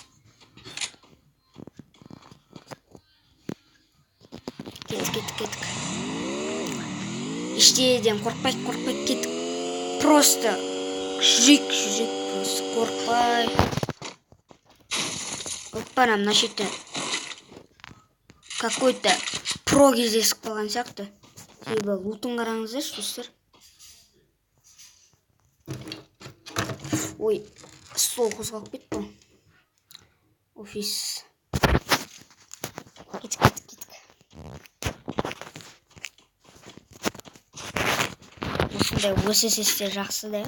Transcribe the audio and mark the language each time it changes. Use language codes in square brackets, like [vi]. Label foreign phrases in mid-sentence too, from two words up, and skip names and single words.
[kk] Кеттік. Ештеден қорқпай кеттік. Просто жүрек просто қорқпай. Оппана, мына шетте [ru] какой-то про [kk] кездесіп қалған сияқты. Себебі лутын қараңыздаршы, достар. Ой, стол қозғалып кетті. Офис. Кеттік. Осындай ОСС-те жақсы да.